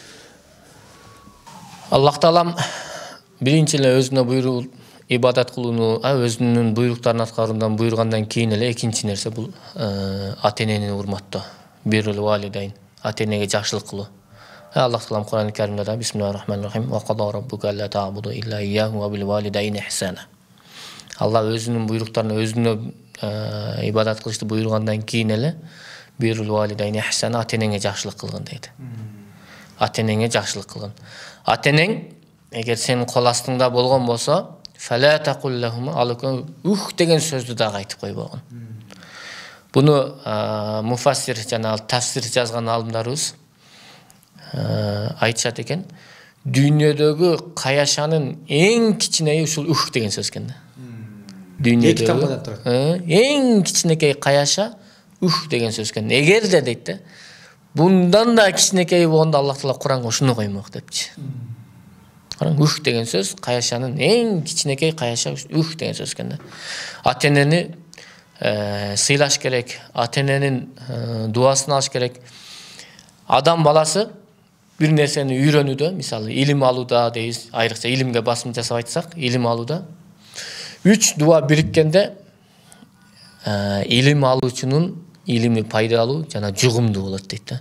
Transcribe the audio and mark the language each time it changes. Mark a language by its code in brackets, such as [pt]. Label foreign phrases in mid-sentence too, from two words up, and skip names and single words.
[ky] Аллах Таалам биринчи эле өзүнө буйруп ибадат кылууну, өзүнүн буйруктарын аткаруудан буйругандан кийин эле экинчи нерсе бул ата-энени урматтоо. [ar] بر الوالدين, [ky] ата-энеге жакшылык кылуу. Аллах Таалам Куран-ы Каримде да [ar] بسم الله الرحمن الرحيم وقضى ربك ألا تعبدوا إلا إياه وبالوالدين إحسانا. [ky] Алла өзүнүн буйруктарын өзүнө ибадат кылышты буйругандан кийин эле [ar] بر الوالدين إحسانا, [ky] ата-энеңе жакшылык кылгын дейт. Ата-энеңе жакшылык кылгын. Ата-энең эгер сенин кол астыңда болгон болсо, [ar] فلا تقل لهم [ky] алыкын ух деген сөздү дагы айтып койбогун. Буну муфассир жана тафсир жазган алымдарыбыз айтышат экен. Дүйнөдөгү каяшанын эң кичинеи ушул ух деген сөз экен да. Дүйнөдөгү эң кичинекей каяша ух деген сөз экен. Эгерде дейт да, bundan da кичинекей болгондо Аллах Таала Куранга ушуну коймок депчи. Караң, ух деген сөз каяшанын эң кичинекей каяша ух деген сөз экен да. Ата-энени сыйлаш керек, ата-эненин дуасын алыш керек. Адам баласы бир нерсени үйрөнүүдө, мисалы илим алууда дейбиз, айрыкча илимге басым жасап айтсак, илим алууда 3 дуа бириккенде илим алуучунун илими пайдалуу жана жугумдуу болот дейт да.